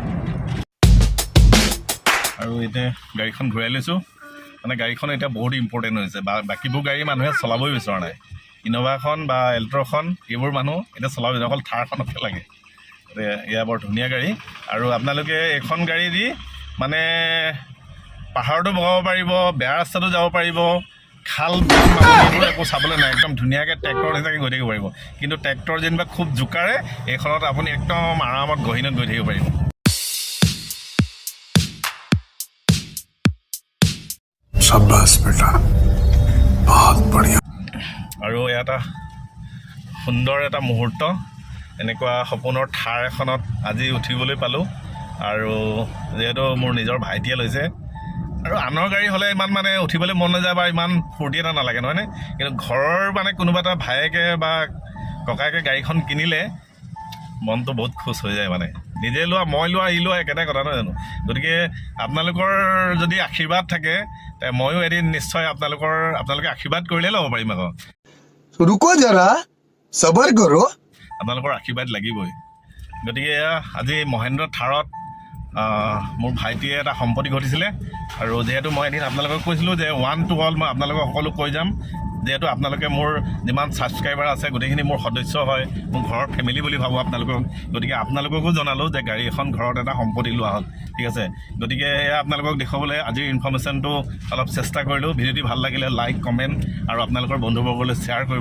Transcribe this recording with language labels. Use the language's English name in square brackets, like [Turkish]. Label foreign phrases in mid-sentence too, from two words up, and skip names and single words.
[Assamese] আৰু এতিয়া গাড়ীখন ঘূৰাই লৈছোঁ মানে গাড়ীখন এতিয়া বহুত ইম্পৰ্টেণ্ট হৈছে বা বাকীবোৰ গাড়ী মানুহে চলাবই বিচৰা নাই ইন'ভাখন বা এল্ট্ৰখন এইবোৰ মানুহ এতিয়া চলাব অকল থাৰখনকে লাগে এয়া বৰ ধুনীয়া গাড়ী আৰু আপোনালোকে এইখন গাড়ী দি মানে পাহাৰতো বগাব পাৰিব, বেয়া ৰাস্তাটো যাব পাৰিব, খাল এইবোৰ একো চাবলৈ নাই, একদম ধুনীয়াকৈ ট্ৰেক্টৰ নিচিনাকৈ গৈ থাকিব পাৰিব। কিন্তু ট্ৰেক্টৰ যেনিবা খুব জোকাৰে, এইখনত আপুনি একদম আৰামত গহীনত গৈ থাকিব পাৰিব। [Hindi] शाबाश बेटा, बहुत बढ़िया। [Assamese] আৰু এটা সুন্দৰ এটা মুহূৰ্ত, এনেকুৱা সপোনৰ থাৰ এখনত আজি উঠিবলৈ পালোঁ। আৰু যিহেতু মোৰ নিজৰ ভাইটিয়ে লৈছে, আৰু আনৰ গাড়ী হ'লে ইমান মানে উঠিবলৈ মন নাযায় বা ইমান ফূৰ্তি এটা নালাগে নহয়নে? কিন্তু ঘৰৰ মানে কোনোবা এটা ভায়েকে বা ককায়েকে গাড়ীখন কিনিলে মনটো বহুত খুচ হৈ যায়। মানে নিজে লোৱা, মই লোৱা, ই লোৱা একেটাই কথা নহয় জানো? গতিকে আপোনালোকৰ যদি আশীৰ্বাদ থাকে, ময়ো এদিন নিশ্চয় আপোনালোকে আশীৰ্বাদ কৰিলে ল'ব পাৰিম। আকৌ [Hindi] रुको जरा, सबर करो। [Assamese] আপোনালোকৰ আশীৰ্বাদ লাগিবই। গতিকে এয়া আজি মহেন্দ্ৰ থাৰত মোৰ ভাইটিয়ে এটা সম্পত্তি ঘটিছিলে। আৰু যিহেতু মই এদিন আপোনালোকক কৈছিলোঁ যে [English] 1 to all [Assamese] মই আপোনালোকক সকলো কৈ যাম, যিহেতু আপোনালোকে মোৰ যিমান ছাবস্ক্ৰাইবাৰ আছে গোটেইখিনি মোৰ সদস্য হয়, মোৰ ঘৰৰ ফেমিলি বুলি ভাবোঁ আপোনালোকক। গতিকে আপোনালোককো জনালোঁ যে গাড়ী এখন ঘৰত এটা সম্পত্তি লোৱা হ'ল, ঠিক আছে? গতিকে এয়া আপোনালোকক দেখুৱাবলৈ আজিৰ ইনফৰ্মেশ্যনটো অলপ চেষ্টা কৰিলোঁ। ভিডিঅ'টি ভাল লাগিলে লাইক, কমেণ্ট আৰু আপোনালোকৰ বন্ধুবৰ্গলৈ শ্বেয়াৰ কৰিব।